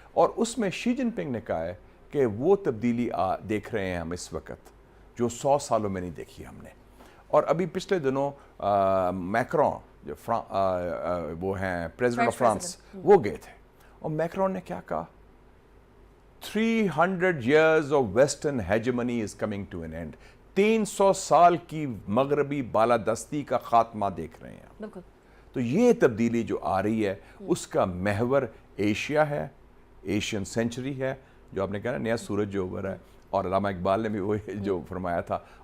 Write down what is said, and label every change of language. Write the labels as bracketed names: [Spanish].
[Hindi] और उसमें Xi Jinping ने कहा है कि वो तब्दीली देख रहे हैं हम इस वक्त जो 100 सालों में नहीं देखी हमने। और अभी पिछले दिनों मैक्रोन जो वो हैं प्रेसिडेंट ऑफ फ्रांस, वो गए थे, और मैक्रोन ने क्या कहा? [English] 300 years of western hegemony is coming to an end। [Hindi] 300 साल की मगरबी बालादस्ती का खात्मा देख रहे हैं आप। तो ये तब्दीली जो आ रही है उसका महवर एशिया है, एशियन सेंचुरी है, जो आपने कहा ना नया सूरज जो उभर है, और अल्लामा इकबाल ने भी वो जो फरमाया था।